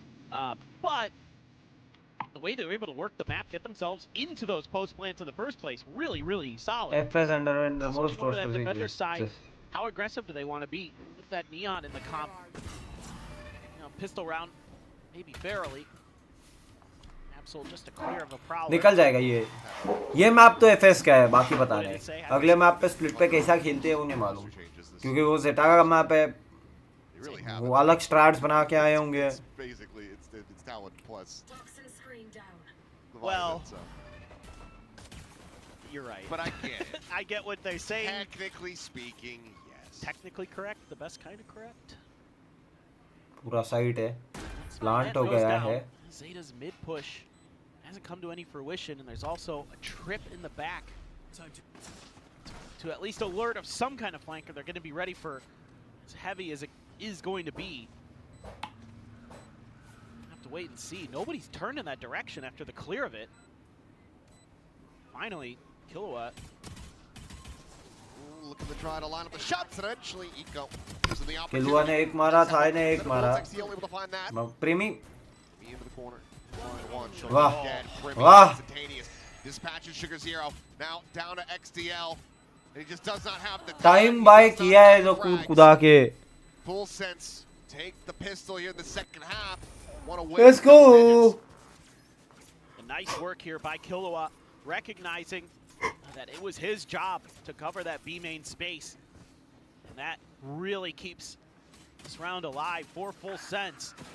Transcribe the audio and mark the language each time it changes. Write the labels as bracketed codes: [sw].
[en] But the way they were able to work the map, get themselves into those post plants in the first place, really, really solid. FS under and the So most on the defender side, how aggressive do they want to be with that neon in the comp? You know, pistol round, maybe barely. Absol just a clear of a prowler. [hi] निकल जाएगा ये map तो FS का है, बाकी बता रहे हैं. अगले मैप पे स्प्लिट पे कैसा खेलते हैं उन्हें मालूम, क्योंकि वो जेटा का मैप है, वो अलग स्ट्रैट्स बना के आए होंगे. [en] Basically, it's talent plus. Well, you're right. But I get it. I get what they're saying. Technically speaking, yes. Technically correct, the best kind of correct. [hi] पूरा साइट है, प्लांट हो गया है. [en] Zeta's mid push hasn't come to any fruition, and there's also a trip in the back to at least alert of some kind of flanker. They're going to be ready for as heavy as it is going to be. Have to wait and see. Nobody's turned in that direction after the clear of it. Finally, Kilowatt. Looking to try to line up the shots, and eventually Eco gives them the opportunity. [hi] किलुआ ने एक मारा, Thai ने एक मारा. [en] able to find that. [hi] प्रेमी. [en] Into the corner. [hi] वाह वाह. [en] Dispatches Sugar Zero. Now down to XDL. And he just does not have the [hi] time bye किया है जो कूद कुदा के. [en] Full Sense take the pistol here in the second half. Let's go. Nice work here by Kilowatt, recognizing that it was his job to cover that B main space. And that really keeps this round alive for Full Sense.